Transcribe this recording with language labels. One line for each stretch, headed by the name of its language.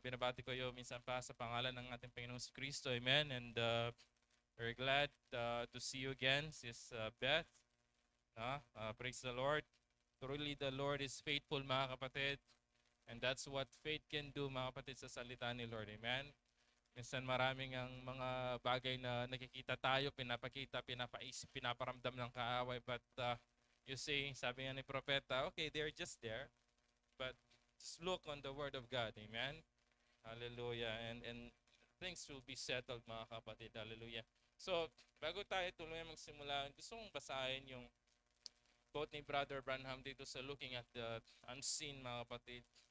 Filipino: Binabati ko kayo minsan pa sa pangalan ng ating Panginoong Kristo. Amen.
English: And very glad to see you again, Sis Beth. Praise the Lord. Truly the Lord is faithful,
Filipino: mga kapatid.
English: And that's what faith can do,
Filipino: mga kapatid, sa salita ni Lord.
English: Amen.
Filipino: Minsan maraming ang mga bagay na nakikita tayo, pinapakita, pinapaisip, pinaparamdam ng kaaway.
English: But you see,
Filipino: sabi nga ni Propeta,
English: okay, they're just there. But just look on the Word of God. Amen. Hallelujah. And things will be settled,
Filipino: mga kapatid.
English: Hallelujah.
Filipino: So, bago tayo tuloy magsimula, gusto kong basahin yung quote ni Brother Branham dito sa Looking at the Unseen, mga kapatid.